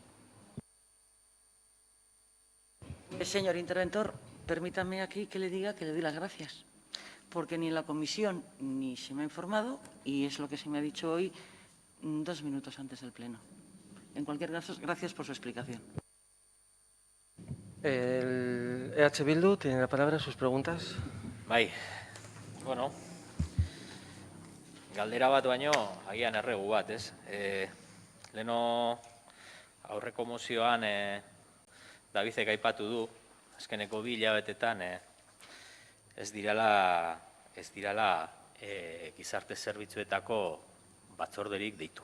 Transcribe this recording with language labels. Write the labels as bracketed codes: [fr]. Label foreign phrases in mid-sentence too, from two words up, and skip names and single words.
[es] Señor interventor, permítame aquí que le diga que le doy las gracias, porque ni en la comisión ni se me ha informado, y es lo que se me ha dicho hoy 2 minutos antes del Pleno. En cualquier caso, gracias por su explicación. El EH Bildu tiene la palabra, sus preguntas. [eu] Bai, bueno, galdera bat baino, agian erregu bat, ez? Leno aurreko mozioan Davidek aipatu du, azkeneko 2 hilabetetan ez dirala gizarte zerbitzuetako batzorderik deitu.